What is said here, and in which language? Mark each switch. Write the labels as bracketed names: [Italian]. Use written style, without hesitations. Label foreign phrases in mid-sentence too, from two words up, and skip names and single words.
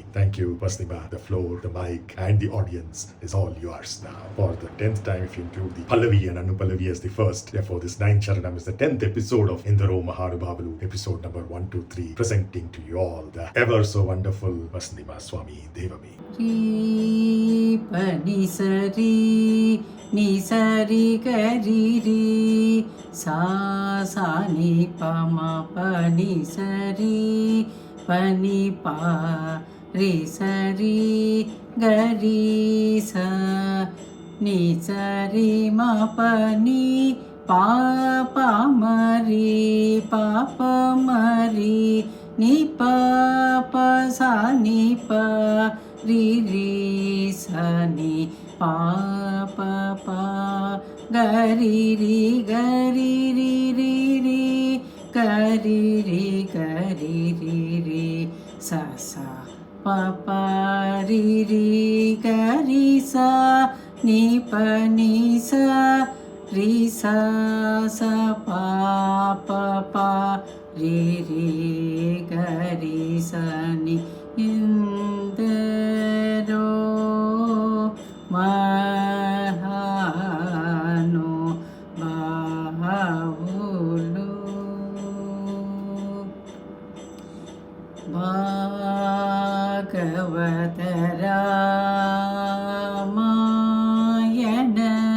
[English] Thank you, VasanthiMā. The floor, the mic, and the audience is all yours now. For the 10th time, if you include the Pallavi and Anupallavi as the first. Therefore, this 9th Charanam is the 10th episode of Endaro Mahānubhāvulu, episode number 123, presenting to you all the ever so wonderful VasanthiMā Swami Devami. Ri pa ni sa ri ga ri ri sa ni pa ma pa ni sa ri pa ni pa ri sa ri ga ri sa ni sa ri ma pa ni pa pa ma ri ni pa sa ni pa ri sa ni pa ga ri ri ga ri sa pa ri ga ri sa ni pa ni sa ri sa pa ri ga ri sa ni [Telugu] endaro mahānubhāvulu Bhagavata Ramayana